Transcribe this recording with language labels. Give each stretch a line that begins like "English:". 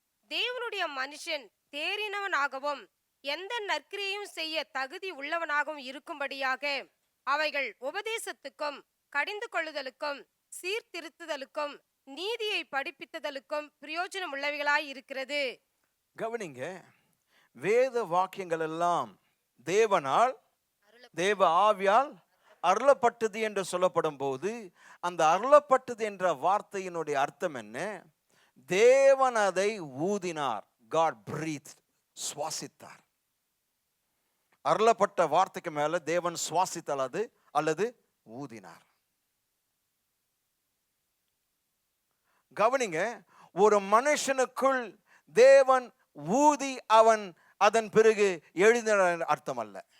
Tamil: தேவனுடைய மனுஷன் தேறினவனாகவும் எந்த நற்கிரியையும் செய்ய தகுதி உள்ளவனாகவும் இருக்கும்படியாக அவைகள் உபதேசத்துக்கும் கடிந்து கொள்ளுதலுக்கும் சீர்திருத்துதலுக்கும் நீதியை படிப்பித்ததலுக்கும் பிரயோஜனம் உள்ளவைகளாய் இருக்கிறது. கவனிங்க, வேத வாக்கியங்கள் எல்லாம் தேவனால், தேவ ஆவியால் அருளப்பட்டது என்று சொல்லப்படும் போது, அந்த அருளப்பட்டது என்ற வார்த்தையினுடைய அர்த்தம் என்ன? தேவன் அதை ஊதினார்.
English: God breathed,
Tamil: சுவாசித்தார். அருளப்பட்ட வார்த்தைக்கு மேல தேவன் சுவாசித்தால் அது அல்லது ஊதினார். கவனிங்க, ஒரு மனுஷனுக்குள் தேவன் ஊதி அவன் அதன் பிறகு எழுதினார் அர்த்தம் அல்ல.